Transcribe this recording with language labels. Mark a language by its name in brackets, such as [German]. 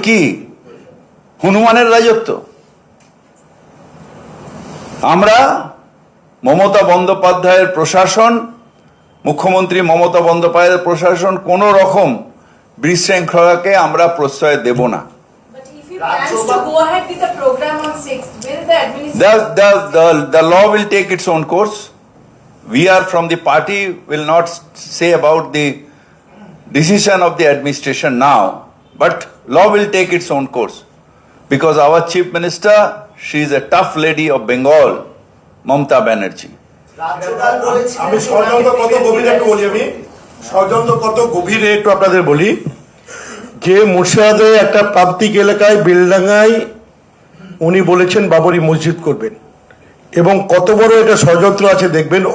[Bangla] কি হনুমানের রাজত্ব? আমরা মমতা বন্দ্যোপাধ্যায়ের প্রশাসন, মুখ্যমন্ত্রী মমতা বন্দ্যোপাধ্যায়ের প্রশাসন কোন রকম বিশৃঙ্খলাকে আমরা প্রশ্রয় দেব না। [English] But if he plans to go ahead with the program on 6th, will the administration... The law will take its own course. We are from the party, will not say about the decision of the administration now, but law will take its own course. Because our chief minister, she is a tough lady of Bengal, Mamata Banerjee. [Bangla] আমি ষড়যন্ত্র কত গভীরে একটু বলি, ষড়যন্ত্র কত গভীরে একটু আপনাদের বলি। যে মুর্শিদাবাদে একটা প্রান্তিক এলাকায় বেলডাঙ্গায় উনি বলেছেন বাবরি মসজিদ করবেন, এবং কত বড় এটা ষড়যন্ত্র আছে দেখবেন।